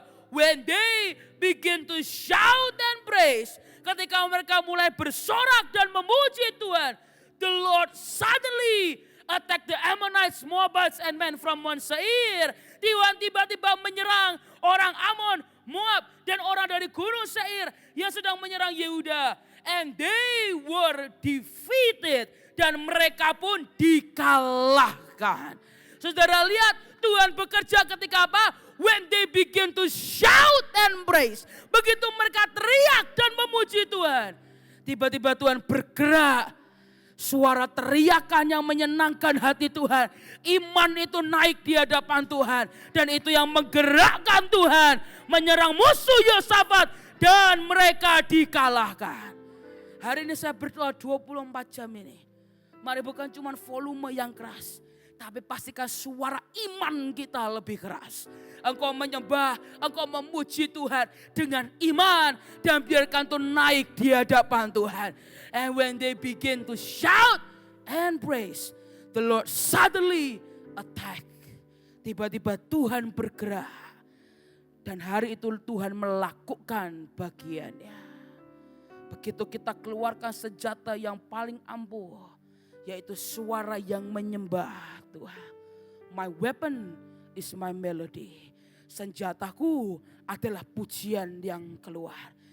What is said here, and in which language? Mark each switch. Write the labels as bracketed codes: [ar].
[en] When they begin to shout and praise. [id] Ketika mereka mulai bersorak dan memuji Tuhan. [en] The Lord suddenly attack the Ammonites, Moabites and men from Mount Seir. [id] Tuhan tiba-tiba menyerang orang Amon, Moab dan orang dari Gunung Seir yang sedang menyerang Yehuda. [en] And they were defeated. [id] Dan mereka pun dikalahkan. Saudara lihat Tuhan bekerja ketika apa? [en] When they begin to shout and praise. [id] Begitu mereka teriak dan memuji Tuhan. Tiba-tiba Tuhan bergerak. Suara teriakan yang menyenangkan hati Tuhan. Iman itu naik di hadapan Tuhan. Dan itu yang menggerakkan Tuhan. Menyerang musuh Yosafat. Dan mereka dikalahkan. Hari ini saya berdoa 24 jam ini. Mari bukan cuma volume yang keras. Tapi pastikan suara iman kita lebih keras. Engkau menyembah, engkau memuji Tuhan dengan iman. Dan biarkan itu naik di hadapan Tuhan. [en] And when they begin to shout and praise, the Lord suddenly attack. [id] Tiba-tiba Tuhan bergerak. Dan hari itu Tuhan melakukan bagiannya. Begitu kita keluarkan senjata yang paling ampuh, yaitu suara yang menyembah Tuhan. [en] My weapon is my melody. [id] Senjataku adalah pujian yang keluar.